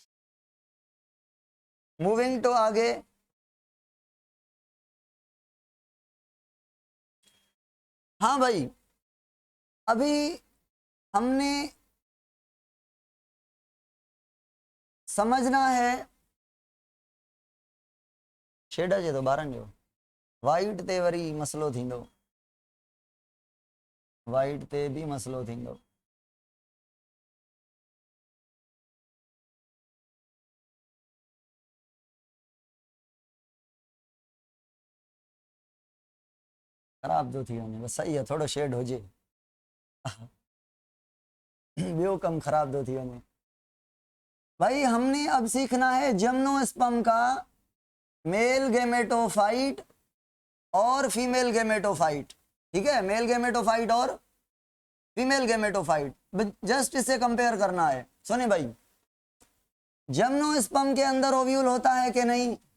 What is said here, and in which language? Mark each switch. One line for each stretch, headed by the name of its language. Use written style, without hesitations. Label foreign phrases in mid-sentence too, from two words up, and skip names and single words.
English: moving to
Urdu: آگے، ہاں بھائی، ابھی ہم نے سمجھنا ہے,
Sindhi: छेड़ा जे तो ॿारनि जो वाइट ते वरी मसलो थींदो, वाइट ते भी मसलो थींदो। ख़राब तो थी वञे, बस सही है, थोड़ो शेड हुजे ॿियो कम ख़राब तो थी वञे।
Urdu: بھائی ہم نے اب سیکھنا ہے جمنوسپرم کا
English: male gametophyte
Urdu: اور
English: female gametophyte.
Urdu: ٹھیک ہے,
English: male gametophyte
Urdu: اور
English: female gametophyte,
Urdu: جسٹ اس سے کمپیئر کرنا ہے. سنیے بھائی، جمنوسپرم کے اندر اوویول ہوتا ہے کہ نہیں?